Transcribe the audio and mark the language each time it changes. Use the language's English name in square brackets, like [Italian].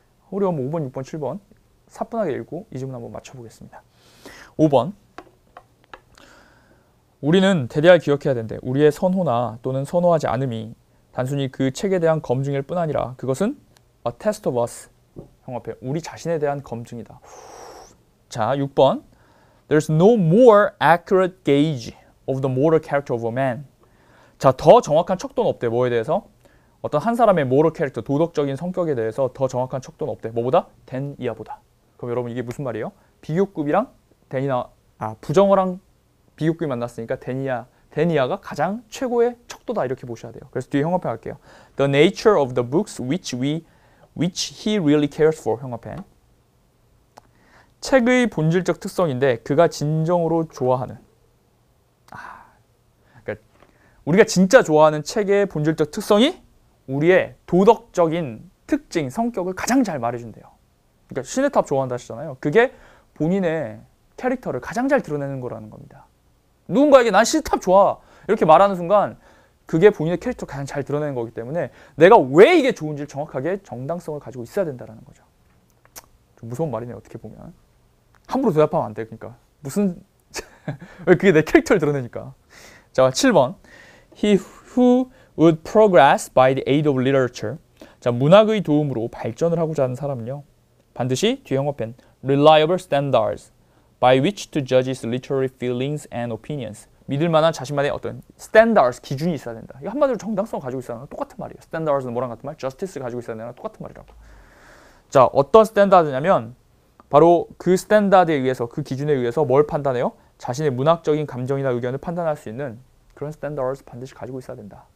[Korean] 우리 한번 5번, 6번, 7번 사뿐하게 읽고 이 질문 한번 맞춰보겠습니다. 5번. 우리는 대대할 기억해야 된대. 우리의 선호나 또는 선호하지 않음이 단순히 그 책에 대한 검증일 뿐 아니라 그것은 [English] a test of us. [Korean] 형 앞에 우리 자신에 대한 검증이다. 자, 6번. [English] There's no more accurate gauge of the moral character of a man. [Korean] 자, 더 정확한 척도는 없대. 뭐에 대해서? 어떤 한 사람의 moral character, 도덕적인 성격에 대해서 더 정확한 척도는 없대. 뭐보다? 댄 이하보다. 그럼 여러분 이게 무슨 말이에요? 비교급이랑 부정어랑 비교급이 만났으니까 댄 이하가 가장 최고의 척도다 이렇게 보셔야 돼요. 그래서 뒤에 형광펜 할게요. [English] The nature of the books which he really cares for. [Korean] 형광펜. 책의 본질적 특성인데 그가 진정으로 좋아하는. 그러니까 우리가 진짜 좋아하는 책의 본질적 특성이 우리의 도덕적인 특징, 성격을 가장 잘 말해준대요. 그러니까 시네탑 좋아한다 하시잖아요. 그게 본인의 캐릭터를 가장 잘 드러내는 거라는 겁니다. 누군가에게 난 시네탑 좋아 이렇게 말하는 순간 그게 본인의 캐릭터를 가장 잘 드러내는 거기 때문에 내가 왜 이게 좋은지를 정확하게 정당성을 가지고 있어야 된다는 거죠. 좀 무서운 말이네요. 어떻게 보면. 함부로 대답하면 안 돼. 그러니까 무슨 왜 그게 내 캐릭터를 드러내니까. 자, 7번. [English] He who would progress by the aid of literature. [Korean] 자, 문학의 도움으로 발전을 하고자 하는 사람은요. 반드시 뒤에 형광펜 [English] reliable standards by which to judge his literary feelings and opinions. [Korean] 믿을 만한 자신만의 어떤 standards, 기준이 있어야 된다. 이거 한마디로 정당성을 가지고 있어야 하는 똑같은 말이에요. standards는 뭐랑 같은 말? justice를 가지고 있어야 되는 똑같은 말이라고. 자, 어떤 스탠다드냐면 바로 그 스탠다드에 의해서, 그 기준에 의해서 뭘 판단해요? 자신의 문학적인 감정이나 의견을 판단할 수 있는 그런 스탠다드를 반드시 가지고 있어야 된다.